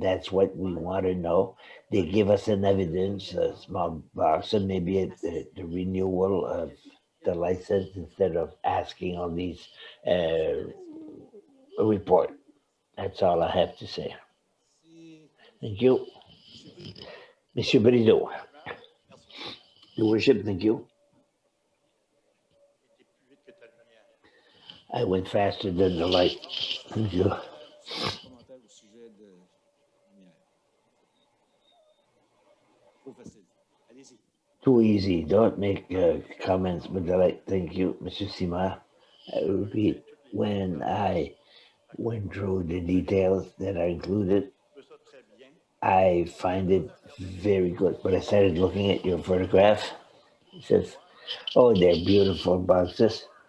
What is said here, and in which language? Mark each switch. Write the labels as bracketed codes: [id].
[en] That's what we want to know. They give us an evidence, a small box, and maybe the renewal of the license instead of asking all these report. That's all I have to say. Thank you. Monsieur Brideau. Your worship, thank you. I went faster than the light. Thank you. [fr] Commentaire au sujet de lumière. Trop facile. Allez-y. [en] Too easy. Don't make comments with the light. Thank you, Mr. Sima. I repeat, when I went through the details that are included, I find it very good. But I started looking at your photograph. It says, oh, they're beautiful boxes.